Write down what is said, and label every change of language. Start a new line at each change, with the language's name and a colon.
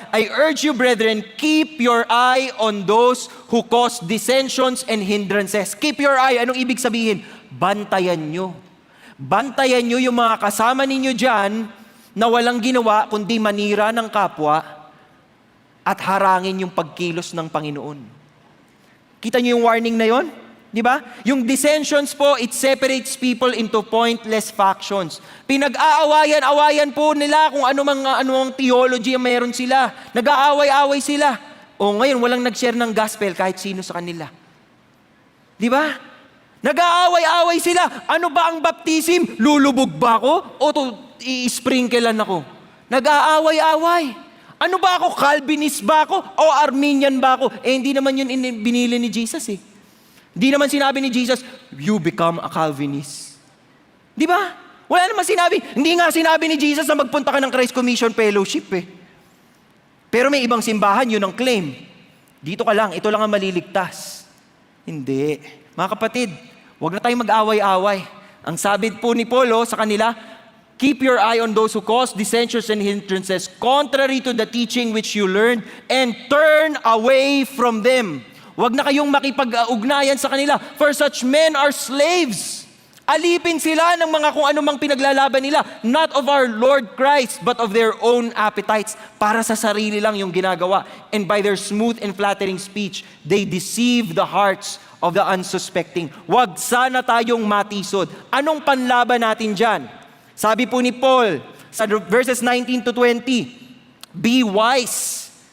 English: I urge you, brethren, keep your eye on those who cause dissensions and hindrances. Keep your eye,
Filipino: anong ibig sabihin? Bantayan nyo. Bantayan nyo yung mga kasama ninyo dyan na walang ginawa kundi manira ng kapwa at harangin yung pagkilos ng Panginoon. Kita nyo yung warning na yon? Di ba? Yung dissensions po,
English: it separates people into pointless factions.
Filipino: Pinag-aawayan po nila kung anumang theology ang mayroon sila. Nag-aaway-away sila. O ngayon, walang nag-share ng gospel kahit sino sa kanila. Di ba? Nag-aaway-away sila. Ano ba ang baptism? Lulubog ba ako? O i-sprinklean ako? Nag-aaway-away. Ano ba ako? Calvinist ba ako? O Arminian ba ako? Hindi naman yun binili ni Jesus eh. Di naman sinabi ni Jesus,
English: you become a Calvinist.
Filipino: Di ba? Wala naman sinabi. Hindi nga sinabi ni Jesus na magpunta ka ng Christ Commission Fellowship eh. Pero may ibang simbahan, yun ang claim. Dito ka lang, ito lang ang maliligtas. Hindi. Mga kapatid, huwag na tayong mag-away-away. Ang sabi po ni Paul sa kanila,
English: keep your eye on those who cause dissensions and hindrances contrary to the teaching which you learned and turn away from them.
Filipino: Huwag na kayong makipag-ugnayan sa kanila.
English: For such men are slaves.
Filipino: Alipin sila ng mga kung anumang pinaglalaban nila.
English: Not of our Lord Christ, but of their own appetites.
Filipino: Para sa sarili lang yung ginagawa.
English: And by their smooth and flattering speech, they deceive the hearts of the unsuspecting.
Filipino: Huwag sana tayong matisod. Anong panlaban natin dyan? Sabi po ni Paul, sa verses 19 to 20,
English: be wise.